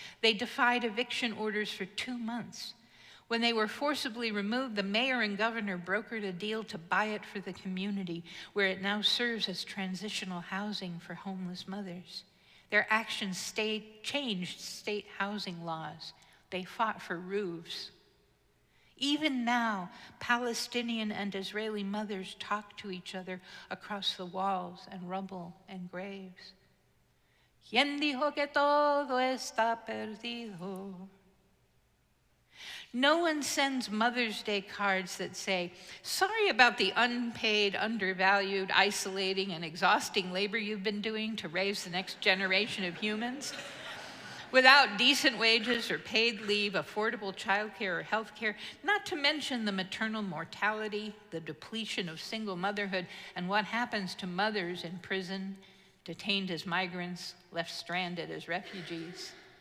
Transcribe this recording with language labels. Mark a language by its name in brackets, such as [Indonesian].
[English] They defied eviction orders for 2 months. When they were forcibly removed, the mayor and governor brokered a deal to buy it for the community, where it now serves as transitional housing for homeless mothers. Their actions changed state housing laws. They fought for roofs. Even now, Palestinian and Israeli mothers talk to each other across the walls and rubble and graves. [Spanish] ¿Quién dijo que todo está perdido? [English] No one sends Mother's Day cards that say, "Sorry about the unpaid, undervalued, isolating, and exhausting labor you've been doing to raise the next generation of humans." Without decent wages or paid leave, affordable childcare or health care, not to mention the maternal mortality, the depletion of single motherhood, and what happens to mothers in prison, detained as migrants, left stranded as refugees.